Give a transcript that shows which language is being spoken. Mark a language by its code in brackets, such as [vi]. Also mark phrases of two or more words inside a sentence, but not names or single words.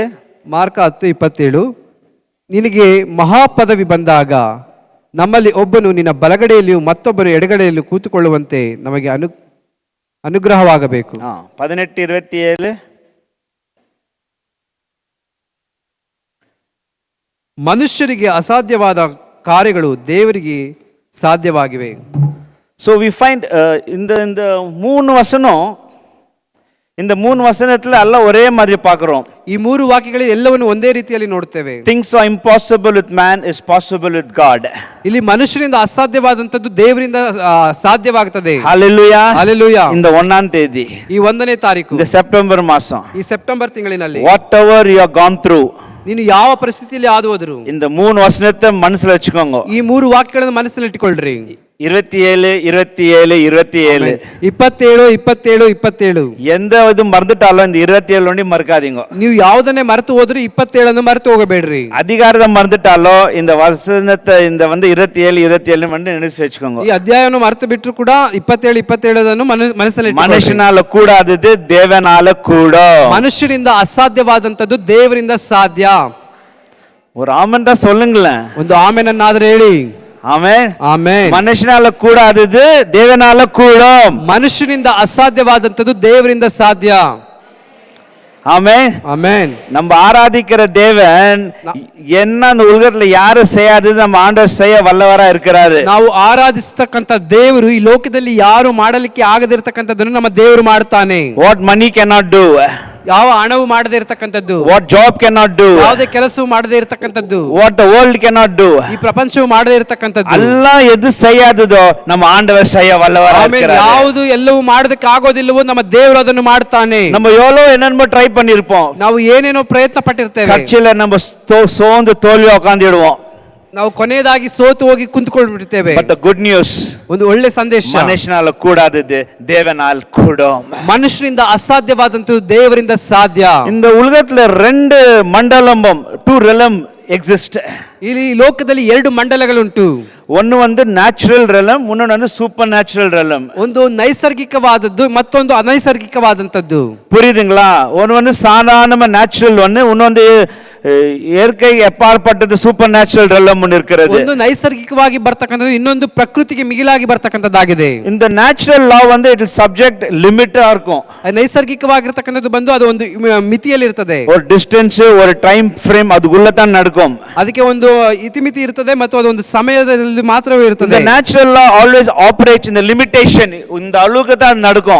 [kn] ಮಾರ್ಕ 10:27, ನಿನಗೆ ಮಹಾಪದವಿ ಬಂದಾಗ ನಮ್ಮಲ್ಲಿ ಒಬ್ಬನು ನಿನ್ನ ಬಲಗಡೆಯಲ್ಲಿಯೂ ಮತ್ತೊಬ್ಬನು ಎಡಗಡೆಯಲ್ಲಿಯೂ ಕೂತುಕೊಳ್ಳುವಂತೆ ನಮಗೆ ಅನುಗ್ರಹವಾಗಬೇಕು. 18:27, ಮನುಷ್ಯರಿಗೆ ಅಸಾಧ್ಯವಾದ ಕಾರ್ಯಗಳು ದೇವರಿಗೆ ಸಾಧ್ಯವಾಗಿವೆ. [en] So we find [ta] இந்த 3 வசனம், இந்த 3 வசனத்துல எல்லாம் ஒரே மாதிரி பார்க்கிறோம். [kn] ಈ 3 ವಾಕ್ಯಗಳಲ್ಲಿ ಎಲ್ಲವನ್ನು ಒಂದೇ ರೀತಿಯಲ್ಲಿ ನೋಡುತ್ತೇವೆ. [en] Things are impossible with man is possible with God. [kn] ಇಲ್ಲಿ ಮನುಷ್ಯರಿಂದ ಅಸಾಧ್ಯವಾದಂತದ್ದು ದೇವರಿಂದ ಸಾಧ್ಯವಾಗುತ್ತದೆ. Hallelujah, Hallelujah. [ta] இந்த 1ஆம் தேதி, [kn] ಈ 1ನೇ ತಾರೀಕು, [ta] இந்த செப்டம்பர் மாசம், [kn] ಈ ಸೆಪ್ಟೆಂಬರ್ ತಿಂಗಳಿನಲ್ಲಿ [en] whatever you have gone through, [kn] ನೀನು ಯಾವ ಪರಿಸ್ಥಿತಿಯಲ್ಲಿ ಹಾದು ಹೋದ್ರು [ta] இந்த 3 வசனத்தை மனசுல வச்சுக்கோங்க. [kn] ಈ 3 ವಾಕ್ಯಗಳನ್ನು ಮನಸ್ಸಿನಲ್ಲಿ ಇಟ್ಟುಕೊಳ್ಳ್ರಿ. 27, 27, 27, 27, 27, 27. [ta] எந்த இது மறந்துட்டாலும் இந்த 27 ஒண்டி மறக்காதீங்க. [kn] ನೀವು ಯಾವುದನ್ನೇ ಮರೆತು ಹೋದ್ರಿ 27 ಮರೆತು ಹೋಗಬೇಡ್ರಿ. [ta] அதிகாரத்தை மறந்துட்டாலும் இந்த வசனத்தை இந்த 27, 27 வந்து நினைச்சு வச்சுக்கோங்க. [kn] ಈ ಅಧ್ಯಾಯವನ್ನು ಮರೆತು ಬಿಟ್ಟರು ಕೂಡ 27, 27 ಮನಸ್ಸಲ್ಲಿ ಇಟ್ಟುಕೊಳ್ಳಿ. [ta] மனுஷனால கூடாதது தேவனால கூட. [kn] ಮನುಷ್ಯರಿಂದ ಅಸಾಧ್ಯವಾದಂತದ್ದು ದೇವರಿಂದ ಸಾಧ್ಯ. [ta] ஒரு ஆமென் தான் சொல்லுங்களேன். [kn] ಒಂದು ಆಮೆನನ್ನಾದ್ರೆ ಹೇಳಿ. [ta] ஆமென். [kn] ಆಮೆನ್. [ta] மனுஷனால கூடாதது தேவனால கூடும். [kn] ಮನುಷ್ಯನಿಂದ ಅಸಾಧ್ಯವಾದಂತದ್ದು ದೇವರಿಂದ ಸಾಧ್ಯ. [ta] ஆமென். [kn] ಆಮೆನ್. [ta] நம்ம ஆராதிக்கிற தேவன் என்ன அந்த உலகத்துல யாரும் செய்யாதது நம்ம ஆண்டவர் செய்ய வல்லவரா இருக்கிறாரு. [kn] ನಾವು ಆರಾಧಿಸತಕ್ಕಂತ ದೇವರು ಈ ಲೋಕದಲ್ಲಿ ಯಾರು ಮಾಡಲಿಕ್ಕೆ ಆಗದಿರತಕ್ಕಂಥದ್ದನ್ನು ನಮ್ಮ ದೇವರು ಮಾಡ್ತಾನೆ. [en] What money cannot do, [kn] ಯಾವ ಹಣವು ಮಾಡದೇ ಇರತಕ್ಕಂಥದ್ದು, [en] what job cannot do, [kn] ಯಾವುದೇ ಕೆಲಸವು ಮಾಡದೇ ಇರತಕ್ಕಂಥದ್ದು, [en] what the world cannot do, [kn] ಈ ಪ್ರಪಂಚವು ಮಾಡದೇ ಇರತಕ್ಕಂಥದ್ದು, [ta] எல்லாம் எது செய்யாததோ நம்ம ಆண்டவர் செய்ய வல்லவரா [kn] ಆಮೇಲೆ [ta] இருக்கிறாரு. [kn] ಯಾವುದು ಎಲ್ಲವೂ ಮಾಡೋದಕ್ಕೆ ಆಗೋದಿಲ್ಲವೋ ನಮ್ಮ ದೇವರು ಅದನ್ನು ಮಾಡ್ತಾನೆ. [ta] நம்ம எவ்வளவு என்னென்னமோ ட்ரை பண்ணிருப்போம், [kn] ನಾವು ಏನೇನೋ ಪ್ರಯತ್ನ ಪಟ್ಟಿರ್ತೇವೆ, [ta] கட்சியில நம்ம சோர்ந்து தோல்வி உட்காந்துடுவோம். [kn] ನಾವು ಕೊನೆಯದಾಗಿ ಸೋತು ಹೋಗಿ ಕುಂತ್ಕೊಂಡ್ಬಿಡ್ತೇವೆ. [en] But the good news, [kn] ಒಂದು ಒಳ್ಳೆ ಸಂದೇಶ, [ta] மனுஷனால கூடாதது தேவனால் கூடும். [kn] ಮನುಷ್ಯರಿಂದ ಅಸಾಧ್ಯವಾದಂತದ್ದು ದೇವರಿಂದ ಸಾಧ್ಯ. [ta] இந்த உலகத்துல ரெண்டு மண்டலம், [en] two realm exist. [kn] ಇಲ್ಲಿ ಲೋಕದಲ್ಲಿ ಎರಡು ಮಂಡಲಗಳುಂಟು. [ta] ஒன்னு வந்து [en] natural realm, [ta] இன்னொன்னு வந்து [en] super natural realm. [kn] ಒಂದು ನೈಸರ್ಗಿಕವಾದದ್ದು, ಮತ್ತೊಂದು ಅನೈಸರ್ಗಿಕವಾದಂತದ್ದು. [ta] புரியுதுங்களா? ஒன்னு வந்து சாதாரண நேச்சுரல் ஒன்னு, இன்னொன்று இயற்கை அப்பாற்பட்டது [en] super natural realm [ta] ஒன்னு இருக்கிறது. [kn] ಒಂದು ನೈಸರ್ಗಿಕವಾಗಿ ಬರ್ತಕ್ಕಂಥದ್ದು, ಇನ್ನೊಂದು ಪ್ರಕೃತಿಗೆ ಮಿಗಿಲಾಗಿ ಬರ್ತಕ್ಕಂಥದ್ದಾಗಿದೆ. [ta] இந்த [en] natural law [ta] வந்து [en] it subject [ta] லிமிட்டா இருக்கும். [kn] ನೈಸರ್ಗಿಕವಾಗಿರ್ತಕ್ಕಂಥದ್ದು ಬಂದು ಅದು ಒಂದು ಮಿತಿಯಲ್ಲಿ ಇರ್ತದೆ. [ta] ஒரு டிஸ்டன்ஸ், ஒரு [en] time frame [ta] அதுக்குள்ள தான் நடக்கும். [kn] ಅದಕ್ಕೆ ಒಂದು ಇತಿಮಿತಿ ಇರ್ತದೆ ಮತ್ತು ಅದೊಂದು ಸಮಯದಲ್ಲಿ ಮಾತ್ರವೇ ಇರ್ತದೆ. [en] இந்த natural law always operates in the limitation, [ta] இந்த அளவுக்கு தான் நடக்கும்.